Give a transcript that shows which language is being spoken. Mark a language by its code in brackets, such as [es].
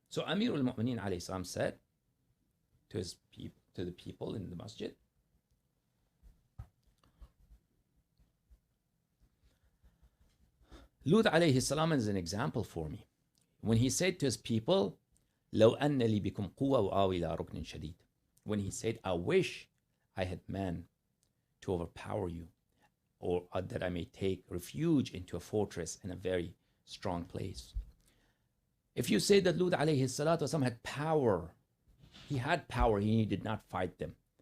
[en] So Amir al-Mumineen alayhi salam said to the people in the masjid, Lut alayhi salam is an example for me. [ar] When he said to his people, لو أن لي بكم قوة وآوي إلى ركن شديد. [en] When he said, I wish I had men to overpower you, or that I may take refuge into a fortress in a very strong place. If you say that Lut alayhi salatu wasalam had power, he had power, he did not fight them.